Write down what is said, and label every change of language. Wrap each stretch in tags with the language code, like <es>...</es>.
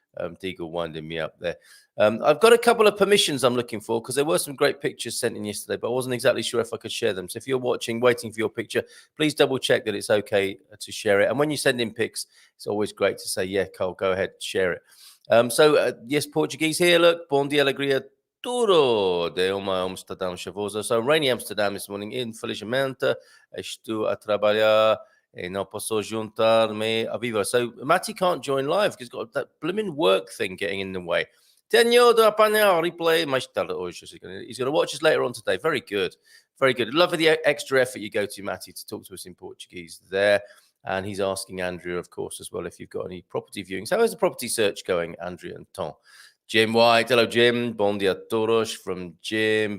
<en>Deagle winding me up there. I've got a couple of permissions I'm looking for because there were some great pictures sent in yesterday, but I wasn't exactly sure if I could share them. So if you're watching, waiting for your picture, please double check that it's okay to share it. And when you send in pics, it's always great to say, yeah, Cole, go ahead, share it. Yes, Portuguese here.</en> <pt>Look, Bon dia, alegria, tudo de uma Amsterdam chavosa.</pt> <en>So rainy Amsterdam this morning,</en> <pt>infelizmente. Estou a trabalhar e não posso juntar-me a vivo.</pt> <en>So Matty can't join live because he's got that blooming work thing getting in the way.</en> <pt>Tenho de apanhar replay mais tarde hoje.</pt> <en>He's going to watch us later on today. Very good. Very good. Love the extra effort you go to, Matty, to talk to us in Portuguese there. And he's asking Andrea, of course, as well, if you've got any property viewings. How is the property search going, Andrea and Tom? Jim White. Hello, Jim.</en> <pt>Bon dia, todos</pt> <en>from Jim.</en>